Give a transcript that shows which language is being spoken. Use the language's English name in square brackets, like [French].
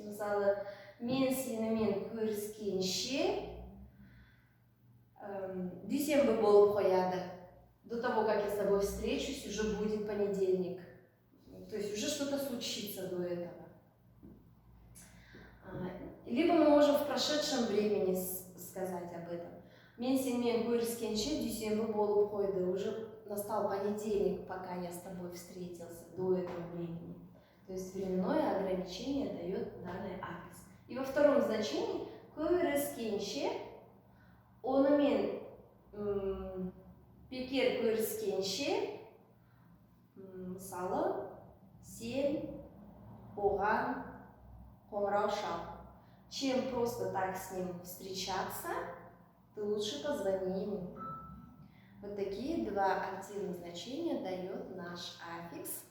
[Kazakh] Мысалы, мен сенімен көріскенше дүйсенбі болып қояды. [Russian] До того, как я с тобой встречусь, уже будет понедельник. То есть уже что-то случится до этого. Либо мы можем в прошедшем времени сказать об этом. [Kazakh] Мен сенімен көріскенше дүйсенбі болып қойды. [Russian] Уже настал понедельник, пока я с тобой встретился до этого времени. То есть временное ограничение дает данный адрес. И во втором значении [Kazakh] көріскенше онымен бекер көріскенше, мысалы, сен оған қоңырау шал. [Russian] Чем просто так с ним встречаться, ты лучше позвони ему. Вот такие два активных значения дает наш аффикс.